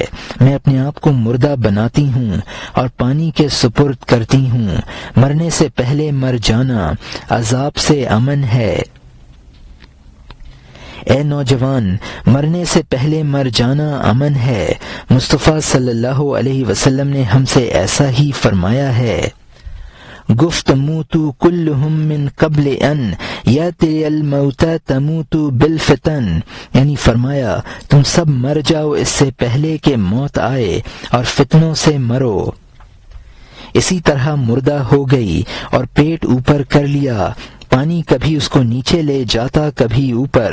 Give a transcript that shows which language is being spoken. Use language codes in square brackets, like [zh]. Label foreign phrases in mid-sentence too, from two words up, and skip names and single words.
[ur] میں اپنے آپ کو مردہ بناتی ہوں اور پانی کے سپرد کرتی ہوں۔ مرنے سے پہلے مر جانا عذاب سے امن ہے۔ اے نوجوان، مرنے سے پہلے مر جانا امن ہے۔ مصطفیٰ صلی اللہ علیہ وسلم نے ہم سے ایسا ہی فرمایا ہے۔ گفت [ar] موتو کلہم من قبل ان یاتی الموت تموت بالفتن، [ur] یعنی فرمایا تم سب مر جاؤ اس سے پہلے کہ موت آئے اور فتنوں سے مرو۔ اسی طرح مردہ ہو گئی اور پیٹ اوپر کر لیا۔ پانی کبھی اس کو نیچے لے جاتا کبھی اوپر۔